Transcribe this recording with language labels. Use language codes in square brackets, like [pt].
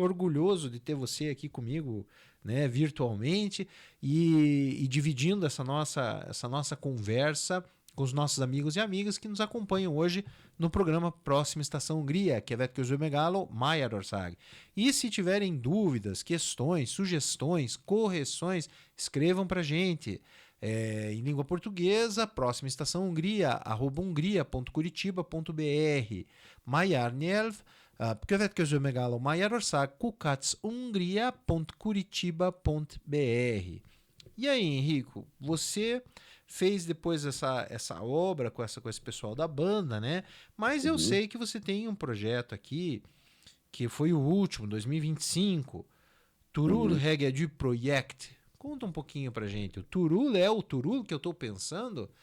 [pt] orgulhoso de ter você aqui comigo, né, virtualmente e dividindo essa nossa conversa com os nossos amigos e amigas que nos acompanham hoje no programa Próxima Estação Hungria, que é [hu] Vetköz Megalo Magyarország. [pt] E se tiverem dúvidas, questões, sugestões, correções, escrevam para a gente. Em língua portuguesa, Próxima Estação Hungria, @hungria.curitiba.br. [hu] Magyar nyelv, következő megálló Magyarország, @hungria.curitiba.br. [pt] E aí, Henrico, você fez depois essa obra com esse pessoal da banda, né? Mas eu Uhum. sei que você tem um projeto aqui, que foi o último, 2025, Turul Uhum. Reggae du Projekt. Conta um pouquinho pra gente. O Turul é o Turul que eu tô pensando?